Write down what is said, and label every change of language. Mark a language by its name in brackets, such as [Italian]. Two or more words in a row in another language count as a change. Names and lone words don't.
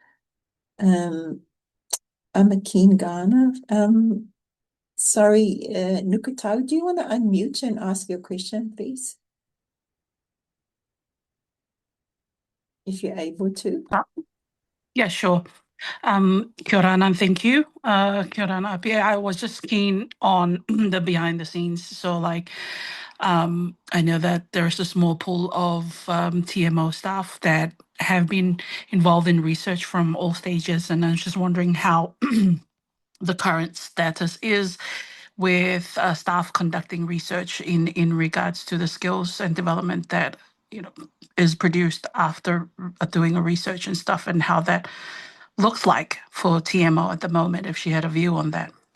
[English] I'm a keen Ghana. Sorry, Nukutau, do you want to unmute and ask your question, please? If you're able to. Yeah, sure. [Māori] Kia ora, [English] and thank you. [Māori] Kia ora, [English] I was just keen on the behind the scenes. So I know that there's a small pool of TMO staff that have been involved in research from all stages. And I was just wondering how the current status is with staff conducting research in regards to the skills and development that is produced after doing a research and stuff, and how that looks like for TMO at the moment, if she had a view on that.